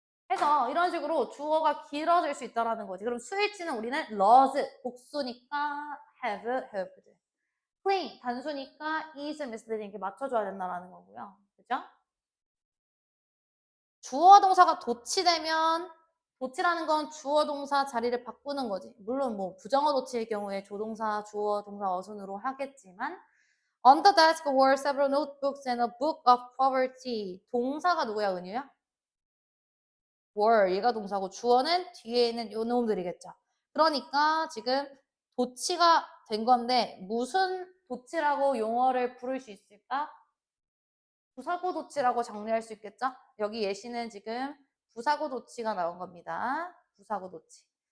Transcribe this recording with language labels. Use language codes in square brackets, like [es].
[ko] 해서 이런 식으로 주어가 길어질 수 있다는 거지. 그럼 수일치는 우리는 lost, 복수니까 have, helped. clean, 단수니까 is, misleading 이렇게 맞춰줘야 된다는 거고요. 그죠? 주어 동사가 도치되면 도치라는 건 주어 동사 자리를 바꾸는 거지. 물론 뭐 부정어 도치의 경우에 조동사, 주어, 동사, 어순으로 하겠지만 [en] On the desk were several notebooks and a book of poverty. [ko] 동사가 누구야, 은유야? were, 얘가 동사고 주어는 뒤에 있는 요 놈들이겠죠. 그러니까 지금 도치가 된 건데 무슨 도치라고 용어를 부를 수 있을까? 부사구 도치라고 정리할 수 있겠죠? 여기 예시는 지금 부사구 도치가 나온 겁니다. 부사구 도치.